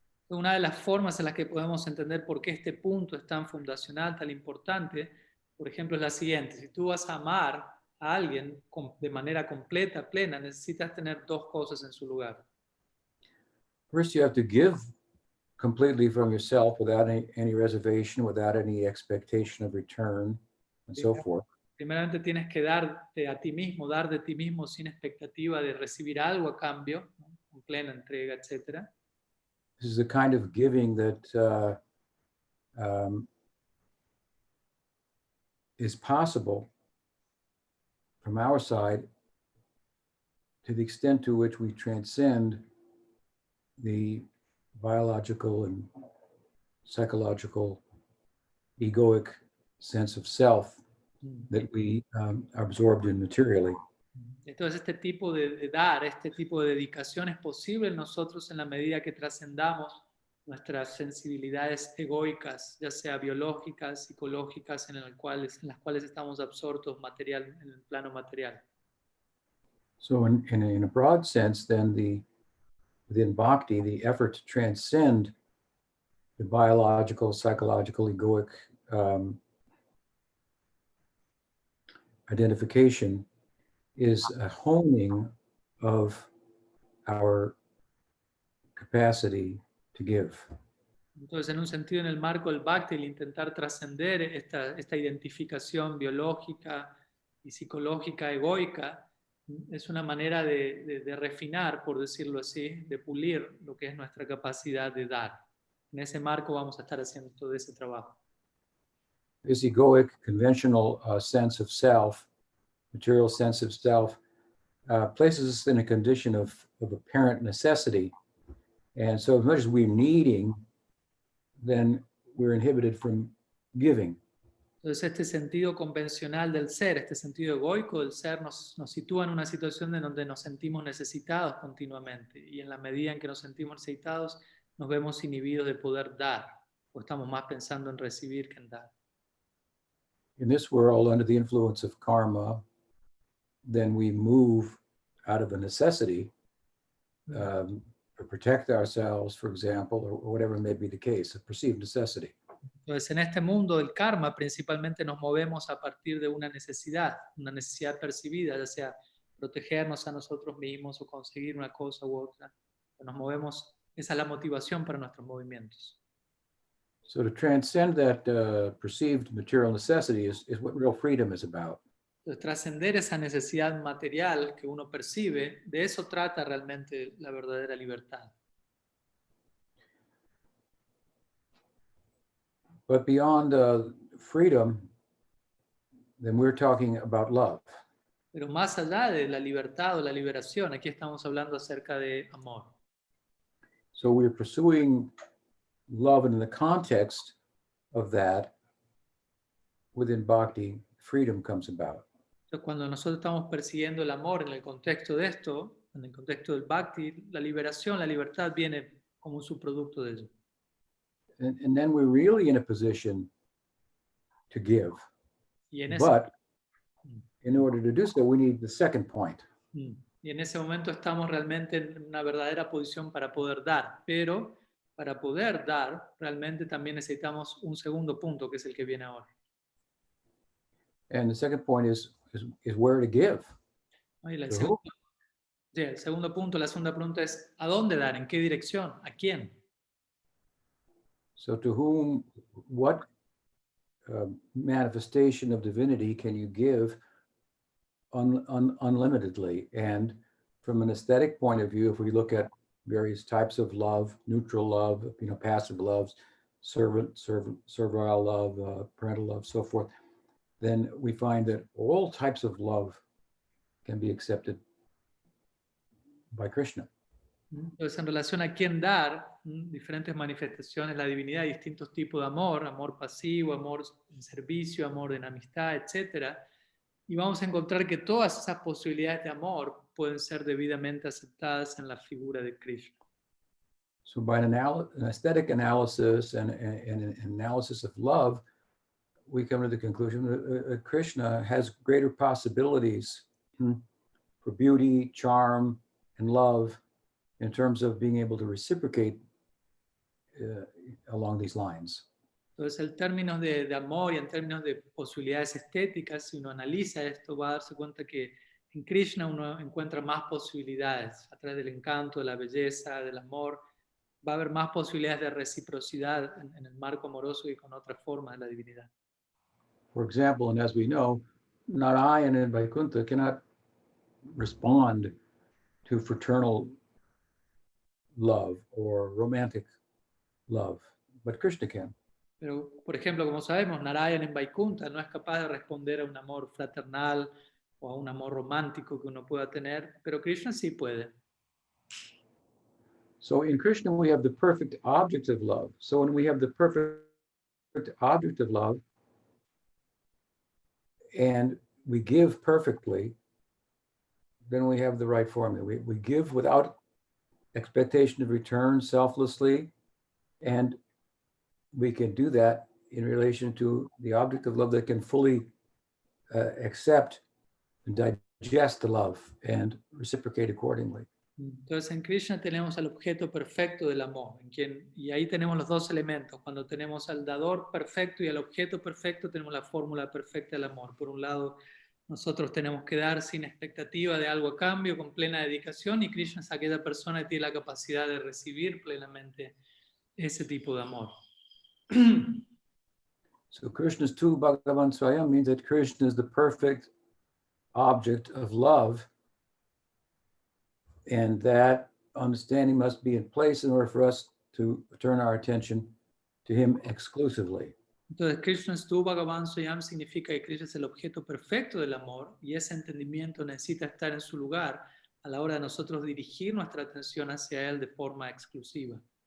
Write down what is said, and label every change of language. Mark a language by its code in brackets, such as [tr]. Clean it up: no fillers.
[es] Una de las formas en las que podemos entender por qué este punto es tan fundacional, tan importante, por ejemplo, es la siguiente. Si tú vas a amar a alguien de manera completa, plena, necesitas tener dos cosas en su lugar. [en] First, you have to give completely from yourself without any reservation, without any expectation of return, and so forth. [es] Primeramente tienes que darte a ti mismo, dar de ti mismo sin expectativa de recibir algo a cambio, ¿no? Con plena entrega, etc. [en] This is the kind of giving that is possible from our side to the extent to which we transcend the biological and psychological egoic sense of self that we are absorbed in materially. [es] Entonces este tipo de dar, este tipo de dedicación es posible en nosotros en la medida que trascendamos nuestras sensibilidades egoicas, ya sea biológicas, psicológicas, en las cuales estamos absortos en el plano material. [en] So in a broad sense, then within bhakti, the effort to transcend the biological, psychological, egoic identification is a honing of our capacity to give. [es] Entonces, en un sentido, en el marco del Bhakti, el intentar trascender esta identificación biológica y psicológica, egoica, es una manera de refinar, por decirlo así, de pulir lo que es nuestra capacidad de dar. En ese marco vamos a estar haciendo todo ese trabajo. [en] This egoic, conventional sense of self, material sense of self, places us in a condition of apparent necessity. And so as much as we're needing, then we're inhibited from giving. [es] Entonces este sentido convencional del ser, este sentido egoico del ser nos sitúa en una situación en donde nos sentimos necesitados continuamente y en la medida en que nos sentimos necesitados nos vemos inhibidos de poder dar o estamos más pensando en recibir que en dar. [en] In this world, under the influence of karma, then we move out of a necessity to protect ourselves, for example, or whatever may be the case, a perceived necessity. [es] Entonces, en este mundo del karma, principalmente nos movemos a partir de una necesidad percibida, ya sea protegernos a nosotros mismos o conseguir una cosa u otra. Nos movemos, esa es la motivación para nuestros movimientos. [en] So to transcend that perceived material necessity is what real freedom is about. [es] Entonces, trascender esa necesidad material que uno percibe, de eso trata realmente la verdadera libertad. [en] But beyond freedom, then we're talking about love. [es] Pero más allá de la libertad o la liberación, aquí estamos hablando acerca de amor. [en] So we're pursuing love, and in the context of that, within bhakti, freedom comes about. [es] Entonces, cuando nosotros estamos persiguiendo el amor en el contexto de esto, en el contexto del bhakti, la liberación, la libertad viene como un subproducto de ello. [en] And then we're really in a position to give. [es] Y en ese, [en] But in order to do so, we need the second point. [es] y en ese momento estamos realmente en una verdadera posición para poder dar, pero para poder dar, realmente también necesitamos un segundo punto, que es el que viene ahora. [en] And the second point is where to give. [es] ¿No? Y el [en] To [es] segundo, sí, el segundo punto, la segunda pregunta es, ¿a dónde dar? ¿En qué dirección? ¿A quién? [en] So to whom, what manifestation of divinity can you give unlimitedly? And from an aesthetic point of view, if we look at various types of love, neutral love, passive loves, servile love, parental love, so forth, then we find that all types of love can be accepted by Krishna. [es] Entonces, en relación a quién dar, diferentes manifestaciones, la divinidad, distintos tipos de amor, amor pasivo, amor en servicio, amor en amistad, etc. Y vamos a encontrar que todas esas posibilidades de amor pueden ser debidamente aceptadas en la figura de Krishna. [en] So by an aesthetic analysis and an analysis of love, we come to the conclusion that Krishna has greater possibilities for beauty, charm, and love in terms of being able to reciprocate along these lines. [es] Entonces, en términos de amor y en términos de posibilidades estéticas, si uno analiza esto, va a darse cuenta que en Krishna uno encuentra más posibilidades a través del encanto, de la belleza, del amor. Va a haber más posibilidades de reciprocidad en el marco amoroso y con otras formas de la divinidad. [en] For example, and as we know, Narayana and Vaikuntha cannot respond to fraternal love or romantic love, but Krishna can. [es] Pero, por ejemplo, como sabemos, Narayana en Vaikuntha no es capaz de responder a un amor fraternal o a un amor romántico que uno pueda tener, pero Krishna sí puede. [en] So in Krishna, we have the perfect object of love. So when we have the perfect object of love and we give perfectly, then we have the right formula. We give without expectation of return, selflessly, and we can do that in relation to the object of love that can fully accept and digest the love and reciprocate accordingly. [es] Entonces en Krishna tenemos al objeto perfecto del amor, y ahí tenemos los dos elementos. Cuando tenemos al dador perfecto y al objeto perfecto, tenemos la fórmula perfecta del amor. Por un lado, nosotros tenemos que dar sin expectativa de algo a cambio, con plena dedicación, y Krishna es aquella persona que tiene la capacidad de recibir plenamente ese tipo de amor. [en] So [sa] Krishna's tu Bhagavan Swayam [en] means that Krishna is the perfect object of love, and that understanding must be in place in order for us to turn our attention to him exclusively. [es] Entonces, [sa] Krishna Stu Bhagavan Swayam [es] significa que Krishna es el objeto perfecto del amor, y ese entendimiento necesita estar en su lugar a la hora de nosotros dirigir nuestra atención hacia él de forma exclusiva.